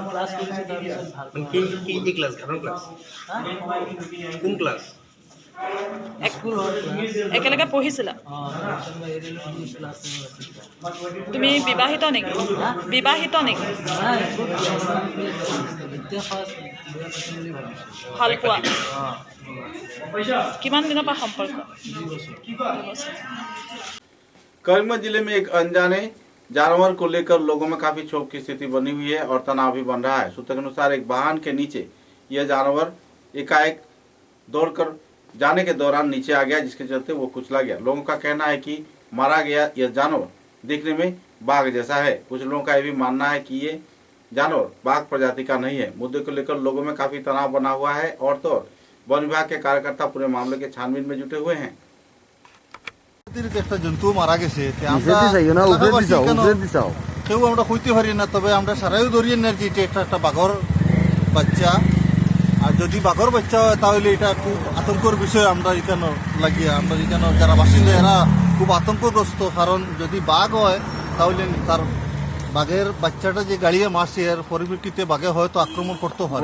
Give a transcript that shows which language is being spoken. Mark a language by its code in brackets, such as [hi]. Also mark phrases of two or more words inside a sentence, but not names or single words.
[as] একেলগে পঢ়িছিলা? তুমি বিবাহিত নেকি? বিবাহিত নেকি? ভাল পোৱা? কিমান দিনৰ পৰা সম্পৰ্ক? [hi] करीमगंज जिले में एक अनजाने जानवर को लेकर लोगों में काफी क्षोभ की स्थिति बनी हुई है और तनाव भी बन रहा है। सूत्रों के अनुसार एक वाहन के नीचे यह जानवर एकाएक दौड़कर जाने के दौरान नीचे आ गया, जिसके चलते वो कुचला गया। लोगों का कहना है कि मारा गया यह जानवर दिखने में बाघ जैसा है। कुछ लोगों का यह भी मानना है कि ये जानवर बाघ प्रजाति का नहीं है। मुद्दे को लेकर लोगों में काफी तनाव बना हुआ है और तो वन विभाग के कार्यकर्ता पूरे मामले के छानबीन में जुटे हुए हैं। [bn] একটা জন্তু মারা গেছে কেউ আমরা কইতে পারি না, তবে আমরা সারাইও ধরিয়ে নেই যে এটা একটা বাঘর বাচ্চা। আর যদি বাঘর বাচ্চা হয় তাহলে এটা খুব আতঙ্কর বিষয়। আমরা এখানে লাগিয়ে আমরা এখানে যারা বাসিন্দা এরা খুব আতঙ্কগ্রস্ত, কারণ যদি বাঘ হয় তাহলে তার বাঘের বাচ্চাটা যে গাড়িয়ে মারছে এর পরিপ্রেক্ষিতে বাঘে হয়তো আক্রমণ করতে পারে।